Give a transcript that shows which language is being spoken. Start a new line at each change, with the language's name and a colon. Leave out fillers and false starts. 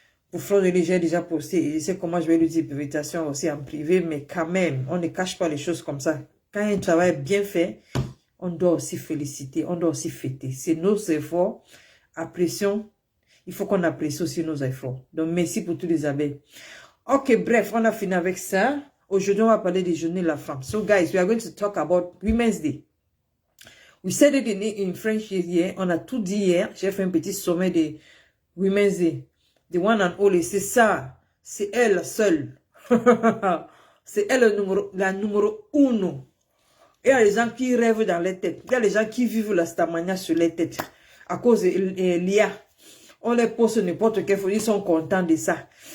French: Pour Flore de Lille, j'ai déjà posté et je sais comment je vais lui dire félicitations aussi en privé, mais quand même, on ne cache pas les choses comme ça. Quand un travail est bien fait, on doit aussi féliciter, on doit aussi fêter. C'est nos efforts, apprécions. Il faut qu'on apprécie aussi nos efforts. Donc, merci pour tous les abeilles. Ok, bref, on a fini avec ça. Aujourd'hui, on va parler des journées de la femme.
English: So, guys, we are going to talk about Women's Day. We said it in French
French: hier. On a tout dit hier. J'ai fait un petit sommet de Women's Day.
English: The one and only,
French: c'est ça. C'est elle seule. C'est elle la numéro 1. Il y a les gens qui rêvent dans les têtes. Il y a les gens qui vivent la stamania sur les têtes. À cause de l'IA. On les pose n'importe quelle fois. Ils sont contents de ça.